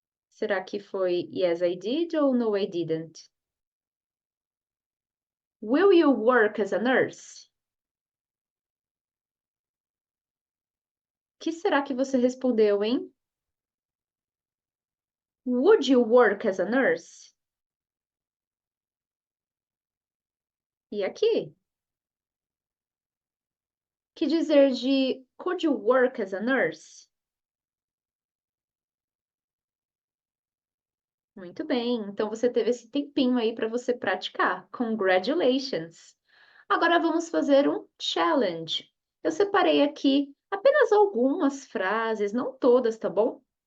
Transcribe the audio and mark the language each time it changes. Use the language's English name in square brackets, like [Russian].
[Portuguese] Será que foi [English] yes, I did [Portuguese] ou [English] no, I didn't? Will you work as a nurse? [Portuguese] Que será que você respondeu, hein? [English] Would you work as a nurse? [Portuguese] E aqui? Que dizer de [English] could you work as a nurse? [Portuguese] Muito bem, então você teve esse tempinho aí para você praticar. [English] Congratulations! [Portuguese] Agora vamos fazer um challenge. Eu separei aqui apenas algumas frases, não todas, tá bom?